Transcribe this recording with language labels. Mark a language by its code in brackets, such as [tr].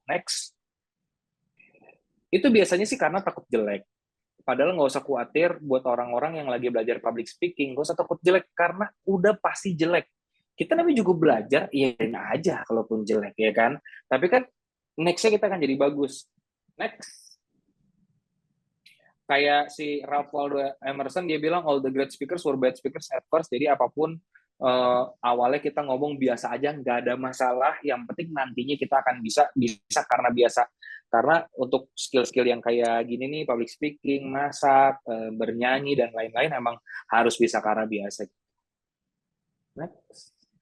[id] Next. Itu biasanya sih karena takut jelek. Padahal nggak usah khawatir buat orang-orang yang lagi belajar public speaking, nggak usah takut jelek karena udah pasti jelek. Kita namanya juga belajar, iya aja kalaupun jelek ya kan. Tapi kan next-nya kita akan jadi bagus. [en] Next. [id] Kayak si Ralph Waldo Emerson dia bilang [en] all the great speakers were bad speakers at first. [id] Jadi apapun awalnya kita ngomong biasa aja, nggak ada masalah. Yang penting nantinya kita akan bisa karena biasa. Karena untuk skill-skill yang kayak gini nih, public speaking, masak, bernyanyi dan lain-lain emang harus bisa karena biasa. Next.